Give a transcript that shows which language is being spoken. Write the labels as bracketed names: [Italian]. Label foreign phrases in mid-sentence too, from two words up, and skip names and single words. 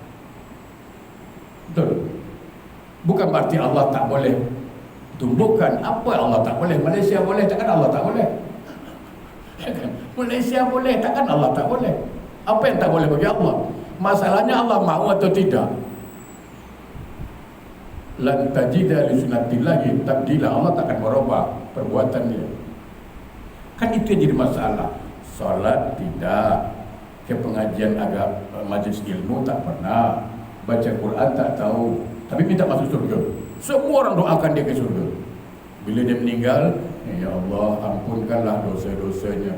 [Malay] Betul. Bukan berarti Allah tak boleh tumbuhkan. Apa Allah tak boleh? Malaysia boleh, takkan Allah tak boleh? Malaysia boleh, takkan Allah tak boleh? Apa yang tak boleh bagi Allah? Masalahnya Allah mahu atau tidak? [Arabic] لن تجد لسنة الله تبديلا. [Malay] Allah takkan merubah perbuatan dia. Kan itu yang jadi masalah. Solat tidak, ke pengajian agak majlis ilmu tak pernah, baca Quran tak tahu, tapi minta masuk surga. Semua orang doakan dia ke surga. Bila dia meninggal, ya Allah ampunkanlah dosa-dosanya.